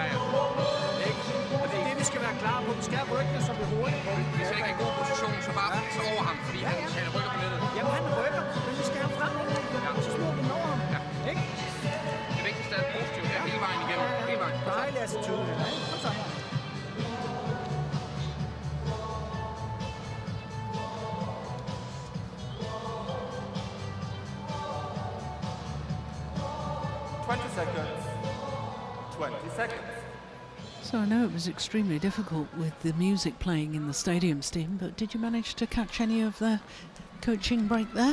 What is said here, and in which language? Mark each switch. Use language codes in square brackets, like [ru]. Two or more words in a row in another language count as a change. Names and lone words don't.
[da] Og det er det, vi skal være klar på. Vi skal have ryggene, så vi hurtigt på. Hvis jeg ikke er i god position, så bare så over ham, fordi han rykker på nettet. Jamen, han rykker, men vi skal have frem. Så slår vi over ham. Ja. Ikke? Det vigtigste er positivt her hele vejen igennem. Hele vejen. Dejlig attitude. Kom så. [en] So I know it was extremely difficult with the music playing in the stadium, Steve, but did you manage to catch any of the coaching break there?